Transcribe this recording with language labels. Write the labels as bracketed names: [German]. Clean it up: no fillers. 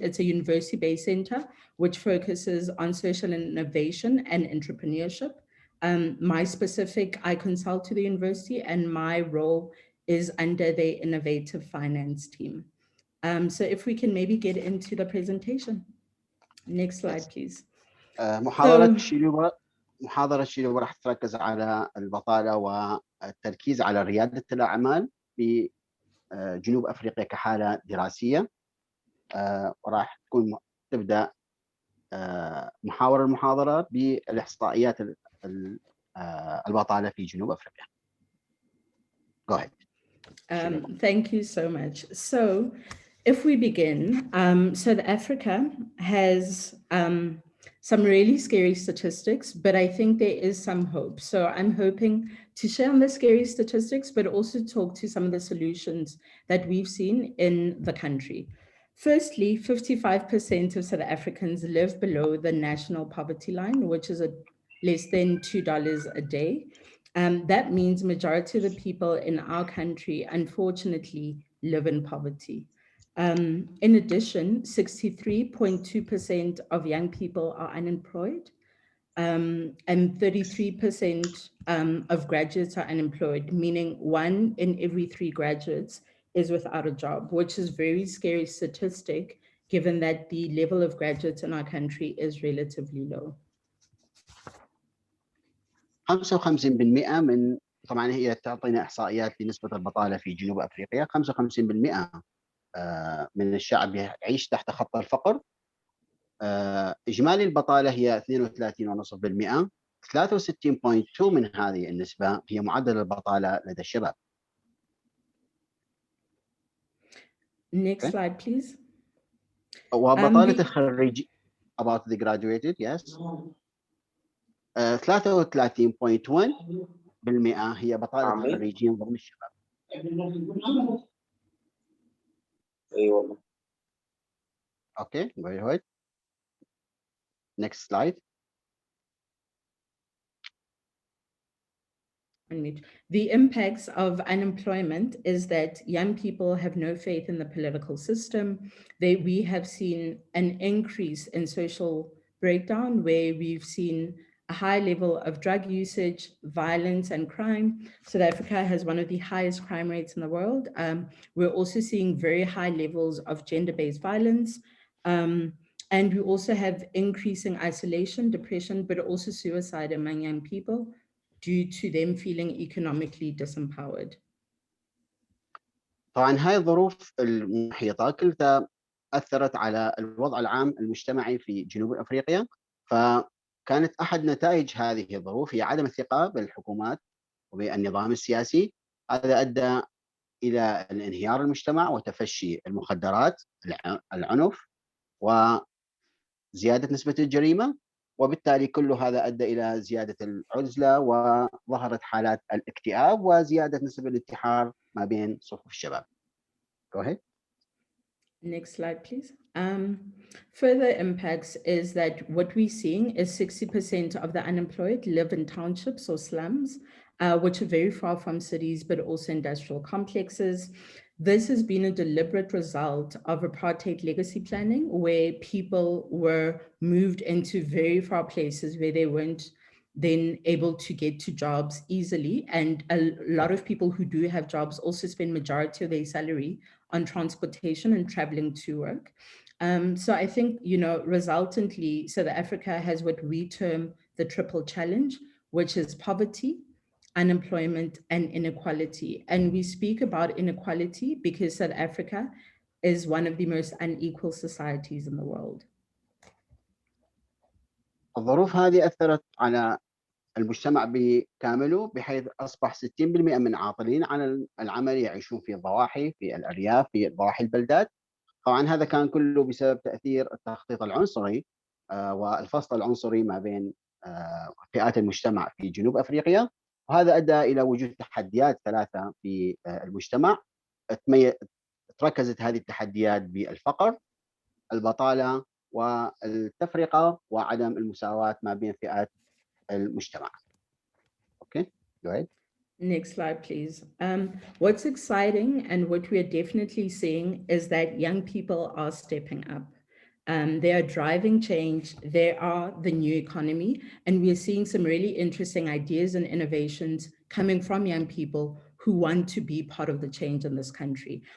[English] It's a university-based center which focuses on social innovation and entrepreneurship. I consult to the university, and my role is under the innovative finance team. So if we can maybe get into the presentation. Next slide, please. [Arabic] محاضرة شيلوبا راح تركز على البطالة والتركيز على ريادة الأعمال في جنوب أفريقيا كحالة دراسية. وراح تبدأ محاور المحاضرة بالإحصائيات البطالة في جنوب أفريقيا. [English] Go ahead. Thank you so much. So if we begin, South Africa has some really scary statistics, but I think there is some hope. So I'm hoping to share on the scary statistics, but also talk to some of the solutions that we've seen in the country. Firstly, 55% of South Africans live below the national poverty line, which is less than $2 a day. That means majority of the people in our country, unfortunately, live in poverty. In addition, 63.2% of young people are unemployed, and 33% of graduates are unemployed, meaning 1 in every 3 graduates is without a job, which is very scary statistic, given that the level of graduates in our country is relatively low. [Arabic] 55% من طبعا هي تعطينا احصائيات لنسبه البطاله في جنوب افريقيا. 55% من الشعب يعيش تحت خط الفقر. اجمالي البطاله هي 32.5%. 63.2 من هذه النسبه هي معدل البطاله لدى الشباب. [English] Next slide, please. [Arabic] وبطاله الخريجين [English] about the graduated, yes. [Arabic] 33.1% هي بطالة الخريجين ضمن الشباب. ايوه. [English] Okay, very good. Next slide. The impacts of unemployment is that young people have no faith in the political system. We have seen an increase in social breakdown, where we've seen a high level of drug usage, violence, and crime. South Africa has one of the highest crime rates in the world. We're also seeing very high levels of gender-based violence. And we also have increasing isolation, depression, but also suicide among young people, due to them feeling economically disempowered. [Arabic] طبعا هاي الظروف المحيطة كلها أثرت على الوضع العام المجتمعي في جنوب أفريقيا. فكانت أحد نتائج هذه الظروف هي عدم الثقة بالحكومات وبالنظام السياسي. هذا أدى إلى انهيار المجتمع وتفشي المخدرات، العنف، وزيادة نسبة الجريمة، وبالتالي كل هذا أدى إلى زيادة العزلة وظهرت حالات الاكتئاب وزيادة نسبة الانتحار ما بين صفوف الشباب. [English] Go ahead. Next slide, please. Further impacts is that what we're seeing is 60% of the unemployed live in townships or slums, which are very far from cities, but also industrial complexes. This has been a deliberate result of apartheid legacy planning, where people were moved into very far places where they weren't then able to get to jobs easily. And a lot of people who do have jobs also spend majority of their salary on transportation and traveling to work. So I think, resultantly, South Africa has what we term the triple challenge, which is poverty, unemployment, and inequality. And we speak about inequality because South Africa is one of the most unequal societies in the world. [Arabic] الظروف هذه أثرت على المجتمع بكامله، بحيث أصبح 60% من عاطلين عن العمل يعيشون في الضواحي، في الأرياف، في ضواحي البلدات. طبعا هذا كان كله بسبب تأثير التخطيط العنصري والفصل العنصري ما بين فئات المجتمع في جنوب أفريقيا. وهذا أدى إلى وجود تحديات 3 في المجتمع. تركزت هذه التحديات بالفقر، البطالة، والتفرقة، وعدم المساواة ما بين فئات المجتمع. [English] Okay, go ahead. Next slide, please. What's exciting and what we are definitely seeing is that young people are stepping up. They are driving change. They are the new economy. And we are seeing some really interesting ideas and innovations coming from young people who want to be part of the change in this country.